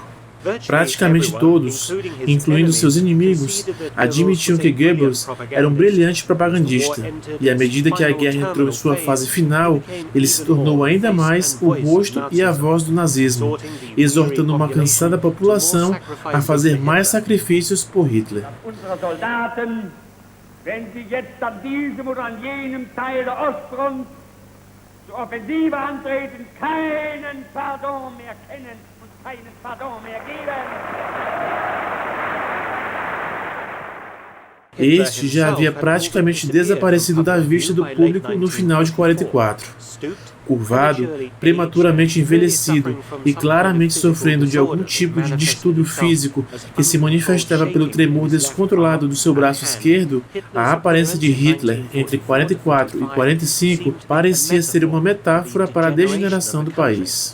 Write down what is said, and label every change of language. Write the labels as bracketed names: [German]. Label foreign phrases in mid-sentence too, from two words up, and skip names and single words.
[Portuguese] Praticamente todos, incluindo seus inimigos, admitiam que Goebbels era um brilhante propagandista, e à medida que a guerra entrou em sua fase final, ele se tornou ainda mais o rosto e a voz do nazismo, exortando uma cansada população a fazer mais sacrifícios por Hitler. [German] Wenn sie jetzt an diesem oder an jenem Teil der Ostfront zur Offensive antreten, keinen Pardon mehr kennen und keinen Pardon mehr geben. [Portuguese] Este já havia praticamente desaparecido da vista do público no final de 1944. Curvado, prematuramente envelhecido e claramente sofrendo de algum tipo de distúrbio físico que se manifestava pelo tremor descontrolado do seu braço esquerdo, a aparência de Hitler entre 1944 e 1945 parecia ser uma metáfora para a degeneração do país.